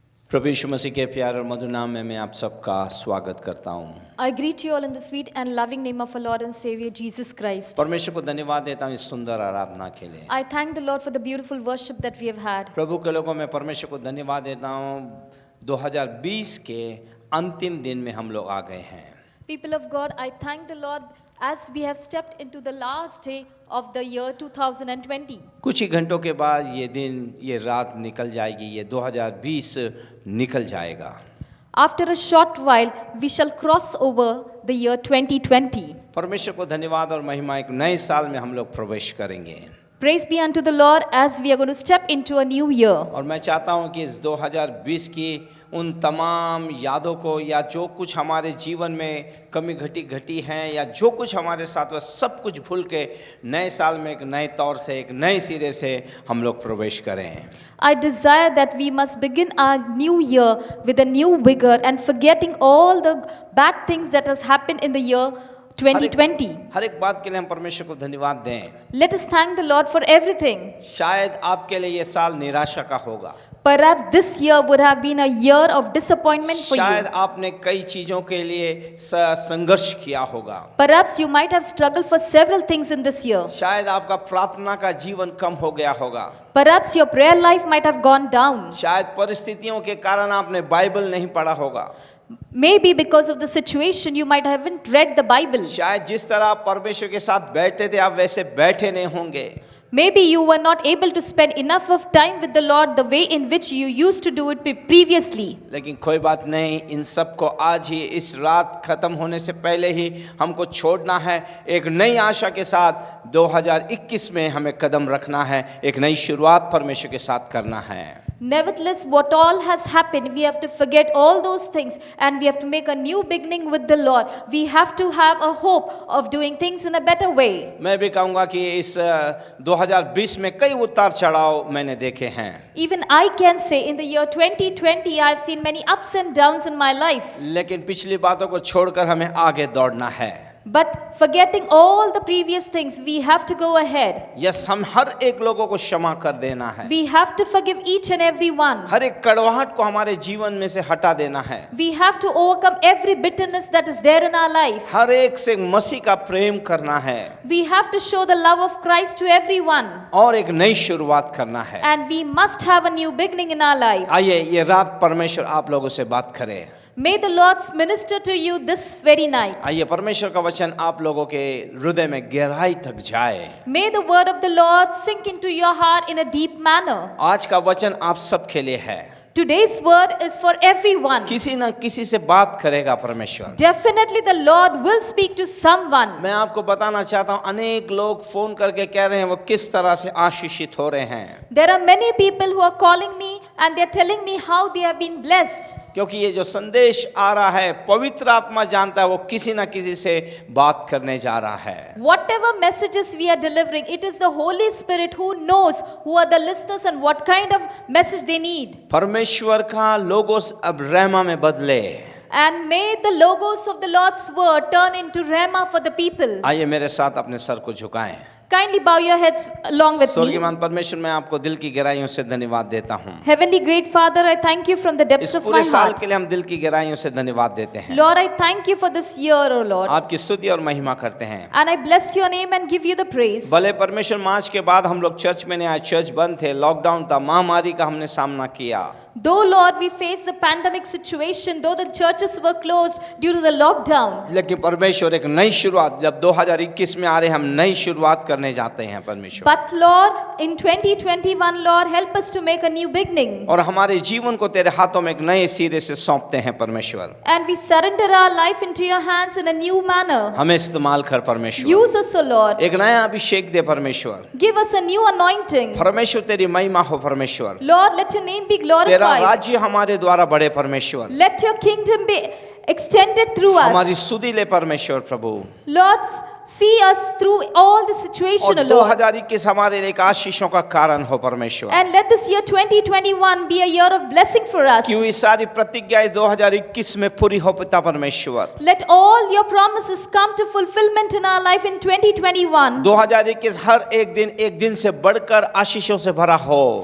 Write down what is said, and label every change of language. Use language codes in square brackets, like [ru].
[hi] प्रभु यीशु मसीह के प्यारे और मधुर नाम में मैं आप सबका स्वागत करता हूँ। [en] I greet you all in the sweet and loving name of our Lord and Savior Jesus Christ. [hi] परमेश्वर को धन्यवाद देता हूँ इस सुंदर आराधना के लिए। [en] I thank the Lord for the beautiful worship that we have had. [hi] प्रभु के लोगों में परमेश्वर को धन्यवाद देता हूँ 2020 के अंतिम दिन में हम लोग आ गए हैं। [en] People of God, I thank the Lord as we have stepped into the last day of the year 2020. [hi] कुछ ही घंटों के बाद ये दिन, ये रात निकल जाएगी, ये 2020 निकल जाएगा। [en] After a short while, we shall cross over the year 2020. [hi] परमेश्वर को धन्यवाद और महिमा, एक नए साल में हम लोग प्रवेश करेंगे। [en] Praise be unto the Lord as we are going to step into a new year. [hi] और मैं चाहता हूँ कि इस 2020 की उन तमाम यादों को, या जो कुछ हमारे जीवन में कमी घटी हैं, या जो कुछ हमारे साथ हुआ, सब कुछ भूल के नए साल में एक नए तौर से, एक नए सिरे से हम लोग प्रवेश करें। [en] I desire that we must begin our new year with a new vigor and forgetting all the bad things that has happened in the year 2020. [hi] हर एक बात के लिए हम परमेश्वर को धन्यवाद दें। [en] Let us thank the Lord for everything. [hi] शायद आपके लिए ये साल निराशा का होगा। [en] Perhaps this year would have been a year of disappointment for [hi] शायद [en] you. [hi] आपने कई चीजों के लिए संघर्ष किया होगा। [en] Perhaps you might have struggled for several things in this year. [hi] शायद आपका प्रार्थना का जीवन कम हो गया होगा। [en] Perhaps your prayer life might have gone down. [hi] शायद परिस्थितियों के कारण आपने बाइबल नहीं पढ़ा होगा। [en] Maybe because of the situation you might haven't read the Bible. [hi] शायद जिस तरह आप परमेश्वर के साथ बैठते थे, आप वैसे बैठे नहीं होंगे। [en] Maybe you were not able to spend enough of time with the Lord the way in which you used to do it previously. [hi] लेकिन कोई बात नहीं, इन सब को आज ही, इस रात खत्म होने से पहले ही हमको छोड़ना है। एक नई आशा के साथ 2021 में हमें कदम रखना है, एक नई शुरुआत परमेश्वर के साथ करना है। [en] Nevertheless, what all has happened, we have to forget all those things and we have to make a new beginning with the Lord. We have to have a hope of doing things in a better way. [hi] मैं भी कहूँगा कि इस 2020 में कई उतार चढ़ाव मैंने देखे हैं। [en] Even I can say in the year 2020, I have seen many ups and downs in my life. [hi] लेकिन पिछली बातों को छोड़कर हमें आगे दौड़ना है। [en] But forgetting all the previous things, we have to go ahead. [hi] Yes, हम हर एक लोगों को क्षमा कर देना है। [en] We have to forgive each and every one. [hi] हर एक कड़वाहट को हमारे जीवन में से हटा देना है। [en] We have to overcome every bitterness that is there in our life. [hi] हर एक से मसीह का प्रेम करना है। [en] We have to show the love of Christ to everyone. [hi] और एक नई शुरुआत करना है। [en] And we must have a new beginning in our life. [hi] आइए ये रात परमेश्वर आप लोगों से बात करे। [en] May the Lord minister to you this very night. [hi] आइए परमेश्वर का वचन आप लोगों के हृदय में गहराई तक जाए। [en] May the word of the Lord sink into your heart in a deep manner. [hi] आज का वचन आप सब के लिए है। [en] Today's word is for everyone. [hi] किसी ना किसी से बात करेगा परमेश्वर। [en] Definitely the Lord will speak to someone. [hi] मैं आपको बताना चाहता हूँ, अनेक लोग फोन करके कह रहे हैं वो किस तरह से आशीषित हो रहे हैं, [en] There are many people who are calling me and they are telling me how they have been blessed. [hi] क्योंकि ये जो संदेश आ रहा है पवित्र आत्मा जानता है वो किसी ना किसी से बात करने जा रहा है। [en] Whatever messages we are delivering, it is the Holy Spirit who knows who are the listeners and what kind of message they need. [hi] परमेश्वर का लोगोस अब रहमा में बदले। [en] And may the logos of the Lord's word turn into Rhema for the people. [hi] आइए मेरे साथ अपने sir को झुकाएं। [en] Kindly bow your heads along with me. [hi] स्वर्गीयमान परमेश्वर, मैं आपको दिल की गहराइयों से धन्यवाद देता हूँ। [en] Heavenly great Father, I thank you from the [hi] इस [en] depths of [hi] पूरे [en] my [hi] साल [en] heart. [hi] के लिए हम दिल की गहराइयों से धन्यवाद देते हैं। [en] Lord, I thank you for this year, O Lord. [hi] आपकी स्तुति और महिमा करते हैं। [en] And I bless your name and give you the praise. [hi] भले परमेश्वर मार्च के बाद हम लोग चर्च में नहीं आए, चर्च बंद थे, लॉकडाउन था, महामारी का हमने सामना किया। [en] Though, Lord, we faced the pandemic situation, though the churches were closed due to the lockdown. [hi] लेकिन परमेश्वर एक नई शुरुआत, जब 2021 में आ रहे हम नई शुरुआत करने जाते हैं परमेश्वर। [en] But Lord, in 2021, Lord, help us to make a new beginning. [hi] और हमारे जीवन को तेरे हाथों में एक नए सिरे से सौंपते हैं परमेश्वर। [en] And we surrender our life into your hands in a new manner. [hi] हमें इस्तेमाल कर परमेश्वर। [en] Use us, O Lord. [hi] एक नया अभिषेक दे परमेश्वर। [en] Give us a new anointing. [hi] परमेश्वर तेरी महिमा हो परमेश्वर। [en] Lord, let your name be [hi] तेरा [en] glorified. [hi] राज्य हमारे द्वारा बढ़े परमेश्वर। [en] Let your kingdom be extended through [hi] हमारी [en] us. [hi] सुधि ले परमेश्वर प्रभु। [en] Lord, see us through all the situation, O Lord. [hi] 2021 हमारे लिए एक आशीषों का कारण हो परमेश्वर। [en] And let this year 2021 be a year of blessing for us. [hi] क्यों ये सारी प्रतिज्ञाएं 2021 में पूरी हो पिता परमेश्वर। [en] Let all your promises come to fulfillment in our life in 2021. [hi] 2021 हर एक दिन से बढ़कर आशीषों से भरा हो।